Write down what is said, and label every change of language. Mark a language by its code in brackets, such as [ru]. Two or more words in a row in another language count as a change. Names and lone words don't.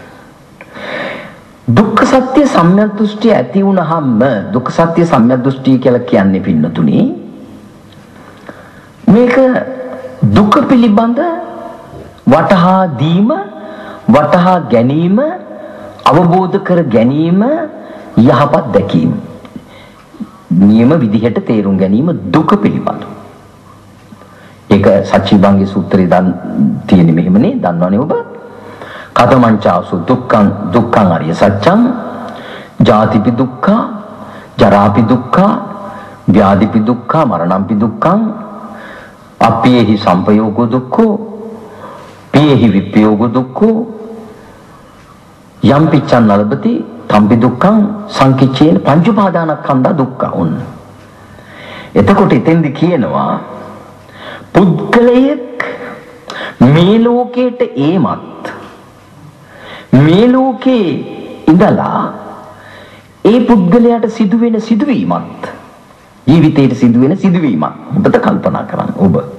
[si] දුක්ඛ සත්‍ය සම්‍යක් දෘෂ්ටිය ඇති වුණාම දුක්ඛ සත්‍ය සම්‍යක් දෘෂ්ටිය කියලා කියන්නේ පින්නතුනි මේක දුක පිළිබඳ වටහා දීම වටහා ගැනීම අවබෝධ කර ගැනීම යහපත් දැකීම නියම විදිහට තේරුම් ගැනීම දුක පිළිබඳ. ඒක සච්චිභංගී සූත්‍රයේ තියෙන මෙහෙමනේ දන්නවනේ ඔබ. [pi] කතමංචාසු දුක්ඛං දුක්ඛං අරිය සත්‍යං ජාතිපි දුක්ඛ ජරාපි දුක්ඛ ව්‍යාධිපි දුක්ඛ මරණම්පි දුක්ඛං අප්පේහි සම්පයෝගෝ දුක්ඛෝ පේහි විප්පයෝගෝ දුක්ඛෝ යම් පිච්ඡන් නලබති තම්පි දුක්ඛං සංකිච්ඡේන පංච උපාදානස්කන්ධ දුක්ඛ උන්. [si] එතකොට එතෙන්දි කියනවා පුද්ගලයෙක් මේ ලෝකයට ඒමත් මේ ලෝකේ ඉඳලා ඒ පුද්ගලයාට සිදුවෙන සිදුවීමත් ජීවිතේට සිදුවෙන සිදුවීමත් ඔබට කල්පනා කරන්න ඔබ